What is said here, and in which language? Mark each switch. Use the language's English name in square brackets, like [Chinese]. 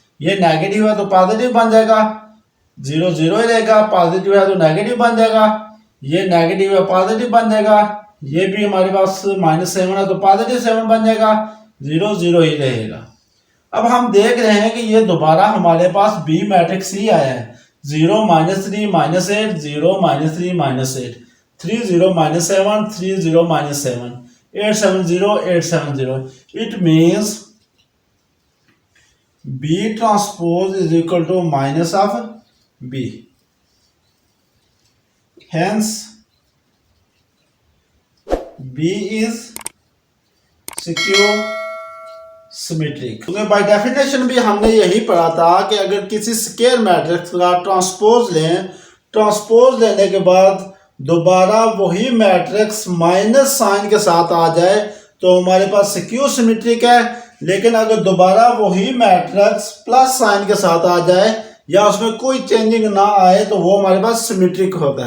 [Urdu] یہ نیگیٹو ہے تو پازیٹیو بن جائے گا, 0 0 ہی رہے گا, پازیٹیو ہے تو نیگیٹو بن جائے گا, یہ نیگیٹو ہے پازیٹیو بن جائے گا, یہ بھی ہمارے پاس -7 ہے تو پازیٹیو 7 بن جائے گا, 0 0 ہی رہے گا. اب ہم دیکھ رہے ہیں کہ یہ دوبارہ ہمارے پاس بی میٹرکس ہی آیا ہے, 0 -3 -8 0 -3 -8 3 0 -7 3 0 -7 8 7 0 8 7 0. [English] It means B transpose is equal to minus of B. Hence, B is skew symmetric. [Urdu] کیونکہ بائی ڈیفینیشن بھی ہم نے یہی پڑھا تھا کہ اگر کسی اسکیئر میٹرکس کا ٹرانسپوز لیں, ٹرانسپوز لینے کے بعد دوبارہ وہی میٹرکس مائنس سائن کے ساتھ آ جائے تو ہمارے پاس سکیو سیمیٹرک ہے. لیکن اگر دوبارہ وہی میٹرکس پلس سائن کے ساتھ آ جائے یا اس میں کوئی چینجنگ نہ آئے تو وہ ہمارے پاس سیمیٹرک ہوتا ہے.